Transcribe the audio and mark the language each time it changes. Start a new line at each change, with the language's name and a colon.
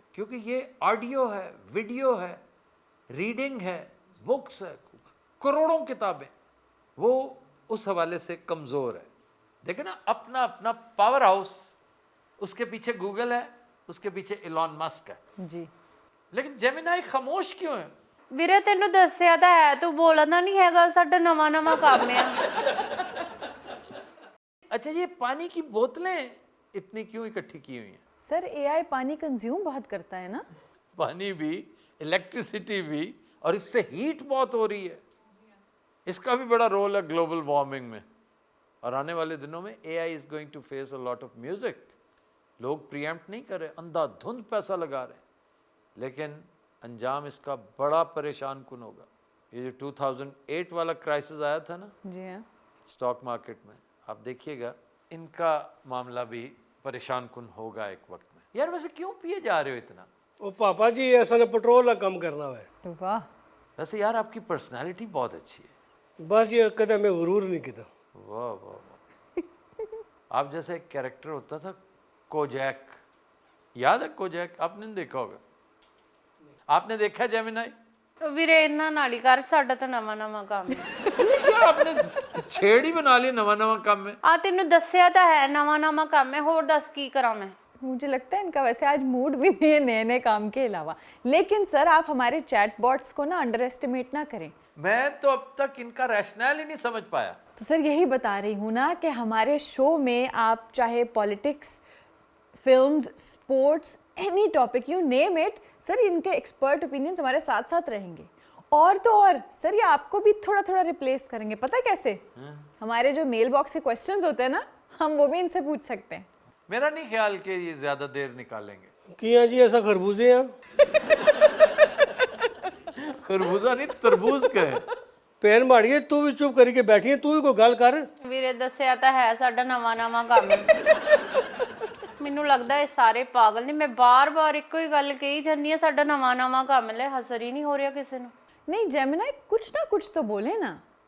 Urdu: کیونکہ یہ آڈیو ہے, ویڈیو ہے, ریڈنگ ہے, بکس ہے, کروڑوں کتابیں, وہ اس حوالے سے کمزور ہے. دیکھیں نا, اپنا اپنا پاور ہاؤس, اس کے پیچھے گوگل ہے, اس کے پیچھے ایلون مسک ہے. جی. لیکن جیمینائی خاموش کیوں ہے؟
Punjabi: ਵੀਰੇ ਤੈਨੂੰ ਦੱਸਿਆ ਤਾਂ ਹੈ, ਤੂੰ ਬੋਲਦਾ ਨਹੀਂ ਹੈਗਾ, ਸਾਡਾ ਨਵਾਂ ਨਵਾਂ ਕੰਮ ਆ.
Urdu: اچھا یہ پانی کی بوتلیں اتنی کیوں اکٹھی کی ہوئی ہیں؟ سر اے آئی پانی کنزیوم بہت کرتا ہے نا. پانی بھی, الیکٹریسٹی بھی, اور اس سے ہیٹ بہت ہو رہی ہے. اس کا بھی بڑا رول ہے گلوبل وارمنگ میں. اور آنے والے دنوں میں
English: A I is going to face a lot of music.
Urdu: لوگ پریمپٹ نہیں کر رہے, اندھا دھند پیسہ لگا رہے ہیں, لیکن انجام اس کا بڑا پریشان کن ہوگا. یہ جو 2008 والا کرائسس آیا تھا نا جی ہاں, اسٹاک مارکیٹ میں, آپ دیکھیے گا ان کا معاملہ بھی پریشان کن ہوگا ایک وقت میں. یار ویسے کیوں پیے جا رہے ہو اتنا؟
Punjabi: وہ پاپا جی ایسا نہ پٹرول کم کرنا ہے.
Urdu: واہ. ویسے یار آپ کی پرسنالٹی بہت اچھی ہے.
Punjabi: بس یہ کہتا میں غرور نہیں کیتا.
Urdu: واہ واہ واہ. آپ جیسے ایک کیریکٹر ہوتا تھا کوجیک, یاد ہے کوجیک؟ آپ نے دیکھا ہوگا. آپ نے دیکھا جیمینائی؟
Punjabi: ਵੀਰੇ ਇਹਨਾਂ ਨਾਲ ਹੀ ਕਰ, ਸਾਡਾ ਤਾਂ ਨਵਾਂ ਨਵਾਂ ਕੰਮ ਆ.
Urdu: کیا آپ نے چھیڑ ہی بنا لی نواں نواں کام میں؟
Punjabi: ਆ ਤੈਨੂੰ ਦੱਸਿਆ ਤਾਂ ہے ਨਵਾਂ ਨਵਾਂ ਕੰਮ ਹੈ, ਹੋਰ ਦੱਸ ਕੀ کراں میں.
Urdu: مجھے لگتا ہے ان کا ویسے آج موڈ بھی نہیں ہے نئے نئے کام کے علاوہ. لیکن سر آپ ہمارے چیٹ باٹس کو نا انڈر ایسٹیمیٹ نہ کریں. میں تو اب تک ان کا ریشنل ہی نہیں سمجھ پایا. تو سر یہی بتا رہی ہوں نا کہ ہمارے شو میں آپ چاہے politics, films, sports,
English: any topic you name it,
Urdu: سر ان کے ایکسپرٹ اوپینینز ہمارے ساتھ ساتھ رہیں گے. اور تو اور سر یہ آپ کو بھی تھوڑا تھوڑا ریپلیس کریں گے. پتہ کیسے؟ ہمارے جو میل باکس کے کویسچنز ہوتے ہیں نا, ہم وہ بھی ان سے پوچھ سکتے ہیں. میرا نہیں خیال کہ یہ زیادہ دیر نکالیں گے. کیا جی ایسا خربوزے ہیں؟ خربوزہ نہیں, تربوز کا ہے.
Punjabi: پین ماڑ گئے, تو بھی چپ کر کے بیٹھی ہے, تو بھی کوئی گل کر. ਵੀਰੇ ਦੱਸਿਆ ਤਾਂ ਹੈ, ਸਾਡਾ ਨਵਾਂ ਨਵਾਂ ਕੰਮ ਹੈ. ਮੈਨੂੰ ਲੱਗਦਾ ਇਹ ਸਾਰੇ ਪਾਗਲ ਨੇ. ਮੈਂ ਬਾਰ-ਬਾਰ ਇੱਕੋ ਹੀ ਗੱਲ ਕਹੀ ਜਾਂਦੀ ਹਾਂ, ਸਾਡਾ ਨਵਾਂ ਨਵਾਂ ਕੰਮ ਲੈ, ਹਸਰ ਹੀ ਨਹੀਂ ਹੋ ਰਿਹਾ ਕਿਸੇ ਨੂੰ.
Urdu: نہیں جیمنائی کچھ نہ کچھ تو بولے نا.